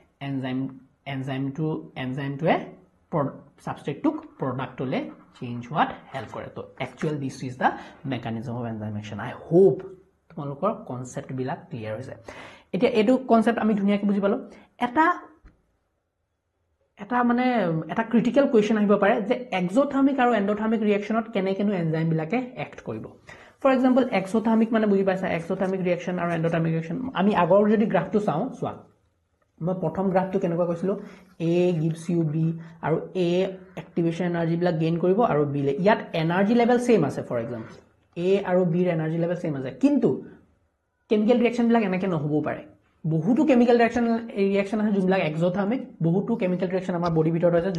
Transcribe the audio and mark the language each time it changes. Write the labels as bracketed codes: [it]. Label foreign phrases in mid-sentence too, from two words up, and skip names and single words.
[as] এনজাইমটোৱে সাবস্ট্ৰেটটোক প্ৰডাক্টলে চেঞ্জ হোৱাত হেল্প কৰে তো [en] actually this is the mechanism of enzyme action I hope [as] তোমালোকৰ কনসেপ্ট বিলাক ক্লিয়াৰ হৈছে এতিয়া এটো কনসেপ্ট আমি ধুনিয়াকৈ বুজি পালো এটা মানে এটা [en] critical question [as] আহিব পাৰে যে এক্সোথাৰ্মিক আৰু [en] endothermic reactionত [as] কেনেকেনো এনজাইম বিলাকে এক্ট কৰিব [en] for example exothermic [as] মানে বুজি পাইছা [en] exothermic reaction [as] আৰু [en] endothermic reaction [as] আমি আগৰ যদি গ্ৰাফটো চাওঁ চোৱা মই প্ৰথম গ্ৰাফটো কেনেকুৱা কৈছিলো [en] A gives you B [as] আৰু A [en] activation energy [as] বিলাক গেইন কৰিব আৰু B ইয়াত [en] energy level same [as] আছে [en] for example [as] A আৰু B ৰ [en] energy level same [as] আছে কিন্তু [en] chemical reaction [as] বিলাক এনেকে নহবও পাৰে বহুতো [en] chemical reaction [as] আছে যোনবিলাক এক্সোথাৰ্মিক বহুতো [en] chemical reaction [as] আমাৰ বডি ভিতৰত আছে